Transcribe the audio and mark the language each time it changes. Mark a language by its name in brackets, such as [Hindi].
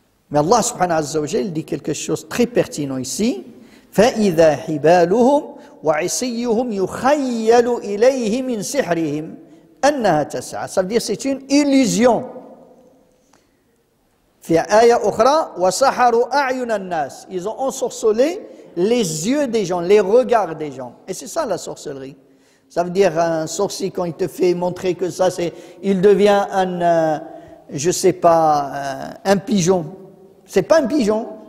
[French] Mais Allah subhanahu wa ta'ala dit quelque chose de très pertinent ici. [Arabic] فَإِذَا حِبَالُهُمْ وَعِصِيُّهُمْ يُخَيَّلُ إِلَيْهِ مِنْ سِحْرِهِمْ أَنَّهَا تَسْعَى. [French] Ça veut dire c'est une illusion. [Arabic] في آية أخرى وَسَحَرُوا أَعْيُنَ النَّاسِ. [French] Ils ont ensorcelé les yeux des gens, les regards des gens. Et c'est ça la sorcellerie. Ça veut dire un sorcier quand il te fait montrer que ça c'est, il devient un, je sais pas, un pigeon. C'est pas un pigeon.